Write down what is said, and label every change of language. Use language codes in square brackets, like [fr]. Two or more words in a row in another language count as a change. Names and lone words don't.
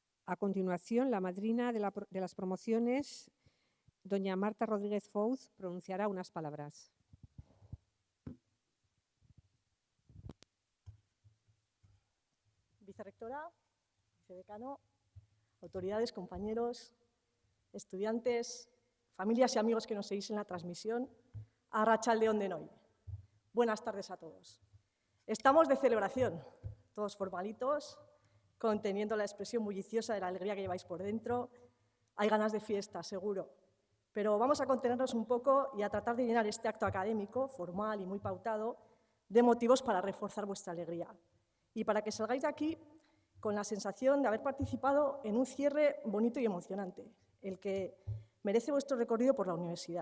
[es] A continuación, la madrina de las promociones, doña Marta Rodríguez Fouz, pronunciará unas palabras. Vicerrectora, vicedecano, autoridades, compañeros, estudiantes, familias y amigos que nos seguís en la transmisión, [eu] Arratsalde on denoi. [es] Buenas tardes a todos. Estamos de celebración, todos formalitos, conteniendo la expresión bulliciosa de la alegría que lleváis por dentro. Hay ganas de fiesta, seguro, pero vamos a contenernos un poco y a tratar de llenar este acto académico, formal y muy pautado, de motivos para reforzar vuestra alegría y para que salgáis de aquí con la sensación de haber participado en un cierre bonito y emocionante, el que merece vuestro recorrido por la universidad.